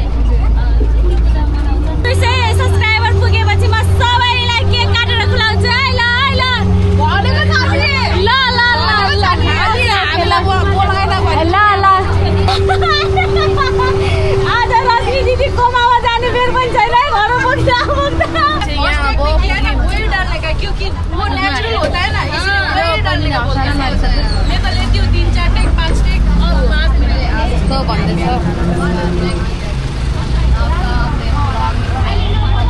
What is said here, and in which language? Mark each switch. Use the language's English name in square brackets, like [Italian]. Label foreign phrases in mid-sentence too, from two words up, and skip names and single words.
[Nepali] सब्सक्राइबर पुगेपछि म सबैलाई केक काटेर खुलाउँछु है। ल आज रजनी दिदी कोमामा जाने बेर पनि छैन है, घर पुग्दा [Hindi] क्योंकि वो नेचुरल होता है ना, इसलिए डालने का बोलता है। मैं तो लेती हूँ 3-4 टेक 5 टेक और बाद में तो बंदे